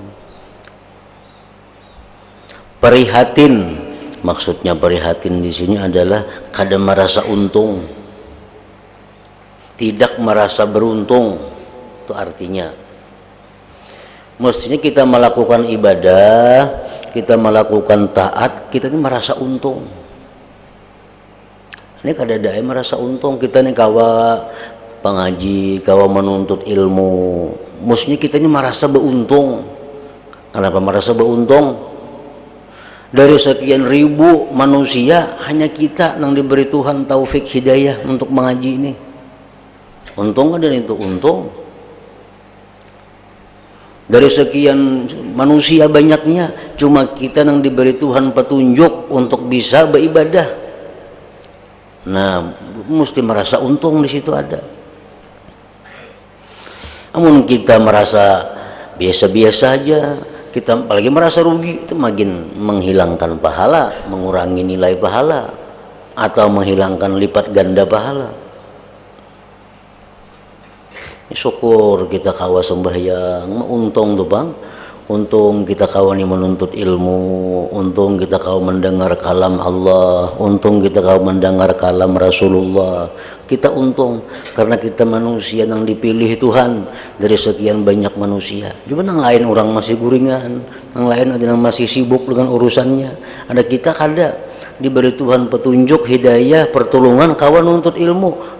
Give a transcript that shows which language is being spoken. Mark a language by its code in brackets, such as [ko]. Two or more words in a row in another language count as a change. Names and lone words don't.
[id] Prihatin, maksudnya prihatin di sini adalah kada merasa untung, tidak merasa beruntung, itu artinya. Mestinya kita melakukan ibadah, kita melakukan taat, kita ini merasa untung. Ini kada ada merasa untung, kita ini kawa pengaji, kawa menuntut ilmu. Mestinya kita ini merasa beruntung. Kenapa merasa beruntung? Dari sekian ribu manusia, hanya kita yang diberi Tuhan taufik hidayah untuk mengaji ini. Untung ada itu, untung. Dari sekian manusia banyaknya, cuma kita yang diberi Tuhan petunjuk untuk bisa beribadah. Nah, mesti merasa untung di situ ada. Namun kita merasa biasa-biasa aja, kita apalagi merasa rugi, itu makin menghilangkan pahala, mengurangi nilai pahala, atau menghilangkan lipat ganda pahala. Syukur kita kawa sembahyang, untung tuh bang, untung kita kawa nih menuntut ilmu, untung kita kawa mendengar kalam Allah, untung kita kawa mendengar kalam Rasulullah. Kita untung karena kita manusia yang dipilih Tuhan dari sekian banyak manusia. Cuma yang lain orang masih guringan, yang lain ada yang masih sibuk dengan urusannya. Ada kita kada diberi Tuhan petunjuk, hidayah, pertolongan, kawan nuntut ilmu.